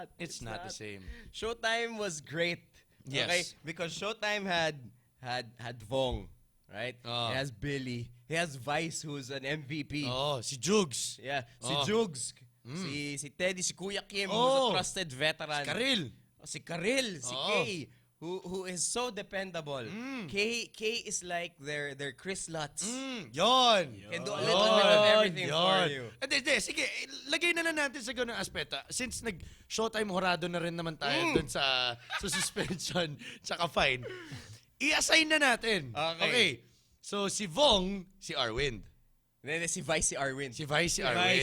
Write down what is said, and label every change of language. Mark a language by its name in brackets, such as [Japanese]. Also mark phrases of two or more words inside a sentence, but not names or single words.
[English] It's not the same. Showtime was great. Yes. Okay? Because Showtime had Vong, right? Oh. He has Billy. He has Vice, who's an MVP. [Filipino] Oh, si Jugs. [English] Yeah. [Filipino] Si Oh. Jugs. Si Teddy, si Kuya Kim, Oh. [English] who's a trusted veteran. Karil. [Filipino] Oh, si Karil, si Oh. [English] Kay, who is so dependable. Kay is like their Chris Lutz. [Filipino] Yon. [English] Can do a little bit of everything for you. [Filipino] Hindi, sige, lagay na lang natin sa ganung aspeto. Since nag-showtime horado na rin naman tayo dun sa suspension tsaka fine, i-assign na natin. [English] Okay. [Filipino] So, si Vong, si Arwind. Then si Vice, si Arwin. Si Vice, si